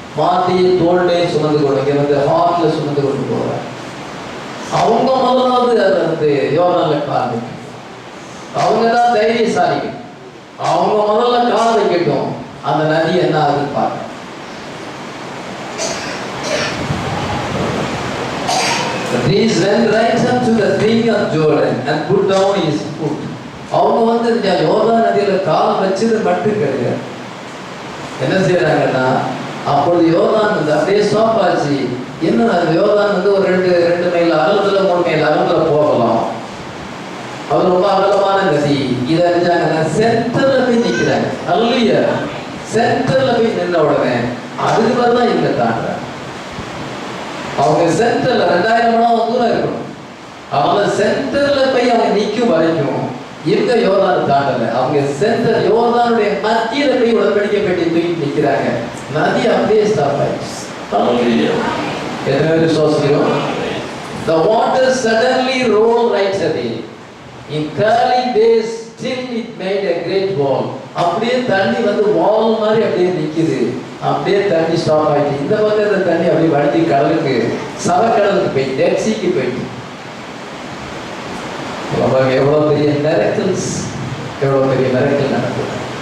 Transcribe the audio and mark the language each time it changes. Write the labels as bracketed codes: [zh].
[ta] மாத்தியை தோல்லே சுமந்து கொண்டு ஹார்ட்ல சுமந்து கொண்டு போறாங்க. அவங்க முதலாவது அதை யோர்தான்ல கால் வைக்கணும். அவங்க தான் தைரியசாலிகள். அவங்க முதல்ல கால் வைக்கட்டும், அந்த நதி என்ன ஆகுதுன்னு பார்க்க. [en] These went right up to the brink of Jordan and put down his foot. [ta] அவங்க யோர்தான் நதியில கால் வச்சது மட்டும் கிடையாது. என்ன செய்யறாங்கன்னா, அப்பொழுது யோர்தான் அப்படியே ஸ்டாப் ஆச்சு. என்ன அந்த யோர்தான் ஒரு 2 மைல் அகலத்துல 3 மைல் அகலத்துல போகலாம். அது ரொம்ப அகலமான நதி. இதை அறிஞ்சாங்கன்னா சென்டர்ல போய் நிற்கிறாங்க. ஹல்லேலூயா. சென்டர்ல போய் நின்ன உடனே அதுக்கு தான் இங்க தாண்டுறாங்க. அவங்க சென்டர்ல 2000 மணி தூரம் இருக்கணும். அவங்க சென்டர்ல போய் அவங்க நிற்கும் வரைக்கும் இந்த யோர்தான் தாண்டல. அவங்க சென்டர் யோர்தானுடைய மத்தியில போய் உடன்படிக்கை பெட்டி தூக்கி நிற்கிறாங்க. நதி அப்படியே ஸ்டாப் ஆயிடுச்சு. ஹல்லேலூயா. எத்தனை பேர் விசுவாசிக்கிறோம்? [en] The water suddenly rolled right away. In curly days still it made a great wall. [ta] அப்படியே தண்ணி வால் மாதிரி அப்படியே நிக்குது. அப்படியே தண்ணி ஸ்டாப் ஆயிடுச்சு. இந்த பக்கத்துல தண்ணி அப்படியே வடிஞ்சு கடலுக்கு, சவக்கடலுக்கு போய் டெட் சீக்கு போயிட்டு. எவ்வளவு பெரிய மிரக்கிள்ஸ், எவ்வளவு பெரிய மிரக்கிள் நடக்குது.